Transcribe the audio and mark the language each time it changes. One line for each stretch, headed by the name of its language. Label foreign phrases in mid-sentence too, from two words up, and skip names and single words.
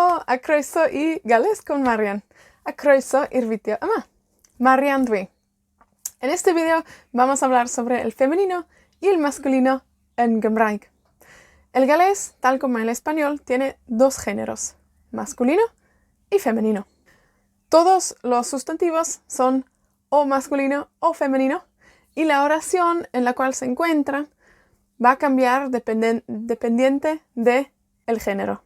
Welsh: a croeso i Gales con Marian. A croeso i'r fideo yma. Marian dwi.
Spanish: En este video vamos a hablar sobre el femenino y el masculino en Gymraeg. El galés, tal como el español, tiene dos géneros, masculino y femenino. Todos los sustantivos son o masculino o femenino y la oración en la cual se encuentran va a cambiar dependiente del género.